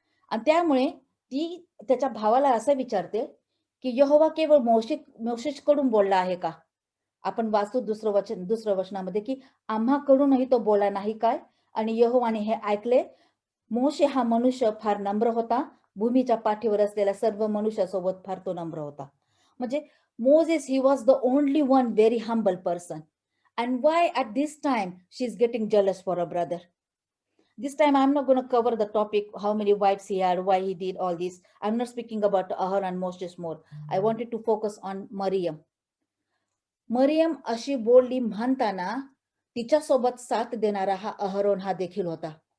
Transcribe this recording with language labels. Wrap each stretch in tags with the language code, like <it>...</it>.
<mr>आणि त्यामुळे ती त्याच्या भावाला असं विचारते की यहोवा केवळ मोशेकडून बोलला आहे का? आपण वाचतो दुसरं वचनामध्ये की आम्हाकडूनही तो बोलला नाही काय? आणि यहोवाने हे ऐकले. मोशे हा मनुष्य फार नम्र होता. भूमीच्या पाठीवर असलेल्या सर्व मनुष्यासोबत फार तो नम्र होता. म्हणजे</mr> <en>Moses, he was the only one very humble person. And why at this time she's getting jealous for her brother? This time I'm not going to cover the topic, how many wives he had, why he did all this. I'm not speaking about Aaron and Moses more. I wanted to focus on Miriam.</en> <mr>Mariam अशी बोलली म्हणताना तिच्यासोबत साथ देणारा हा Aaron हा देखील होता.</mr>